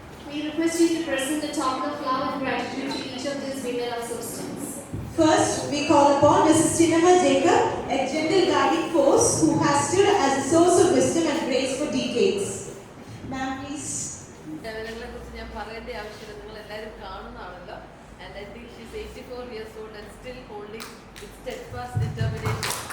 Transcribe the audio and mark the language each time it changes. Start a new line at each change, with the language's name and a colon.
English: We request you to present a token of love and gratitude to each of these women of substance. First, we call upon Mrs. Chinema Jacob, a gentle guiding force who has stood as a source of wisdom and grace for decades. Ma'am, please.
Malayalam: നിങ്ങളെ കുറിച്ച് ഞാൻ പറയേണ്ട ആവശ്യമില്ല, നിങ്ങൾ എല്ലാവരും കാണുന്നതാണല്ലോ.
English: And I think she's 84 years old and still holding with steadfast determination.